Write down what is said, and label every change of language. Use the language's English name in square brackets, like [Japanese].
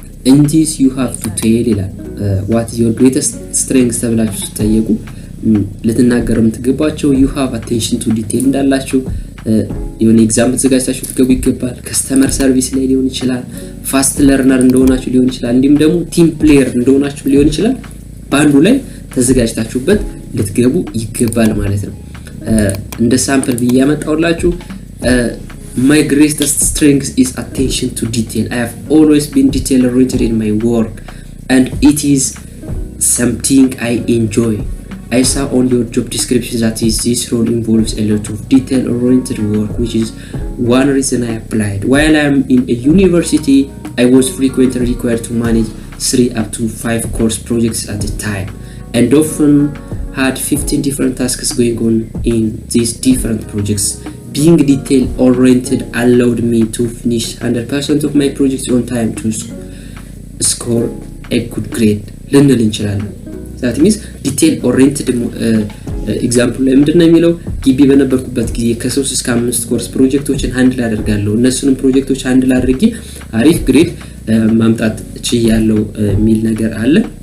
[English] in this you have to tell [Amharic] ይላል [English] what is your greatest strength [Amharic] ተብላችሁ ስትጠየቁ ልትናገሩ የምትገባቸው [English] you have attention to detail [Amharic] እንዳላችሁ የሆነ ኤግዛምፕል ተዘጋጅታችሁ ልትገቡ ይገባል። ከስተመር ሰርቪስ ላይ ሊሆን ይችላል፣ ፋስት ለርነር እንደሆናችሁ ሊሆን ይችላል፣ እንዲሁም ደግሞ ቲም ፕሌየር እንደሆናችሁ ሊሆን ይችላል። ባንዱ ላይ ተዘጋጅታችሁበት ልትገቡ ይገባል ማለት ነው። እንደ ሳምፕል ብያመጣውላችሁ [English] my greatest strength is attention to detail. I have always been detail oriented in my work and it is something I enjoy. I saw on your job description that this role involves a lot of detail oriented work, which is one reason I applied. While I am in a university, I was frequently required to manage 3 up to 5 course projects at a time and often had 15 different tasks going on in these different projects. Being detail oriented allowed me to finish 100% of my projects on time to score a good grade. [Amharic] ልንል እንችላለን። [English] that means detail oriented [Amharic] ኤግዛምፕል ላይ ምንድነው የሚለው ግቢ በነበርኩበት ጊዜ ከ3 እስከ 5 ኮርስ ፕሮጀክቶችን ሃንድል አደርጋለሁ። እነሱንም ፕሮጀክቶች ሃንድል አድርጌ አሪፍ ግሬድ ማምጣት ችያለሁ የሚል ነገር አለ